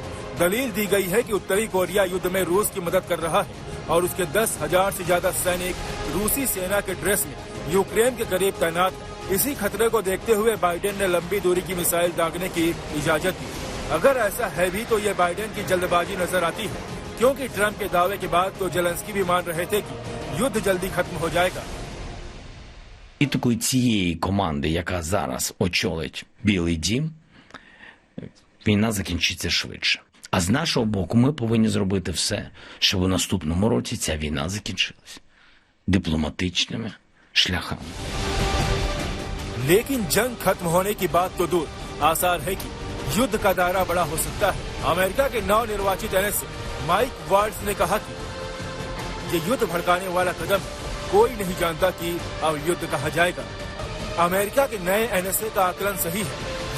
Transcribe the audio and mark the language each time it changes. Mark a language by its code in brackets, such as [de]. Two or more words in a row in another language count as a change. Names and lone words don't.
[hi] दलील दी गई है कि उत्तरी कोरिया युद्ध में रूस की मदद कर रहा है और उसके 10,000 से ज्यादा सैनिक रूसी सेना के ड्रेस में यूक्रेन के करीब तैनात है। इसी खतरे को देखते हुए बाइडेन ने लंबी दूरी की मिसाइल दागने की इजाजत दी। अगर ऐसा है भी तो ये बाइडेन की जल्दबाजी नजर आती है, क्योंकि ट्रंप के दावे के बाद तो जेलेंस्की भी मान रहे थे कि युद्ध जल्दी खत्म हो जाएगा। [uk] Політикою цієї команди, яка зараз очолить Білий дім, війна закінчиться швидше. А з нашого боку ми повинні зробити все, щоб у наступному році ця війна закінчилась дипломатичними шляхами. [hi] लेकिन जंग खत्म होने की बात तो दूर, आसार है कि युद्ध का दायरा बड़ा हो सकता है। अमेरिका के नवनिर्वाचित एनएसए माइक वाल्ट्ज ने कहा कि ये युद्ध भड़काने वाला कदम है। कोई नहीं जानता कि अब युद्ध कहाँ जाएगा। अमेरिका के नए एनएसए का आकलन सही है।